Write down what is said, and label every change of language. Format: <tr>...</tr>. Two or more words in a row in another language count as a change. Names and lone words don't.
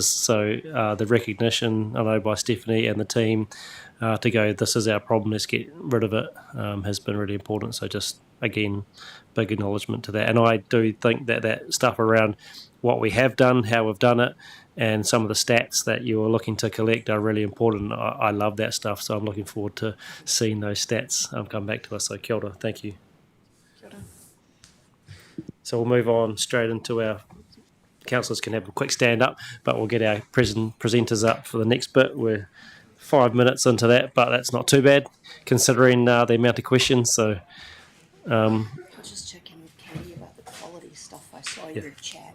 <en>So the recognition, I know, by Stephanie and the team to go, this is our problem, let's get rid of it, has been really important. So just, again, big acknowledgement to that. And I do think that stuff around what we have done, how we've done it, and some of the stats that you are looking to collect are really important. I love that stuff, so I'm looking forward to seeing those stats come back to us.</en> <mi>So kia ora,</mi> <en>thank you.</en> <mi>Kia ora.</mi> <en>So we'll move on straight into our councillors can have a quick stand up, but we'll get our presenters up for the next bit. We're 5 minutes into that, but that's not too bad considering the amount of questions. So I'll just check in with Katie about the quality stuff I saw in your chat.</en>